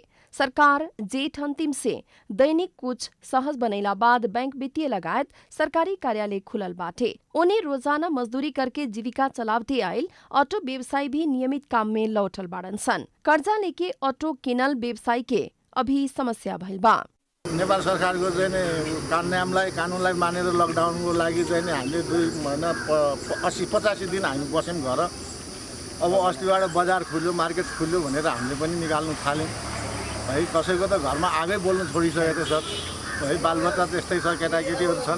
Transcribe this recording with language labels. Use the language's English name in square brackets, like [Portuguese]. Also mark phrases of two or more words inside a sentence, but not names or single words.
[Bhojpuri] सरकार जेठ अंतिम से दैनिक कुछ सहज बनैला बाद बैंक वित्तीय लगायत सरकारी कार्यालय खुलल बाटे। उन्हें रोजाना मजदूरी करके जीविका चलावते आयल ऑटो व्यवसायी भी नियमित काम में लौटल बाड़न सन। कर्जा लेके ऑटो किनल व्यवसायी के अभी समस्या भइल बा। [Nepali] नेपाल सरकारको चाहिँ कानुनलाई मानेर लकडाउनको लागि चाहिँ हामीले 2 महिना 80-85 दिन हामी बस्यौँ घर। अब अस्तिबाट बजार खुल्यो, मार्केट खुल्यो भनेर हामीले पनि निकाल्नु थाल्यौँ है। कसैको त घरमा आगै बोल्नु छोडिसकेको छ है। बालबच्चा त्यस्तै छ, केटाकेटीहरू छन्।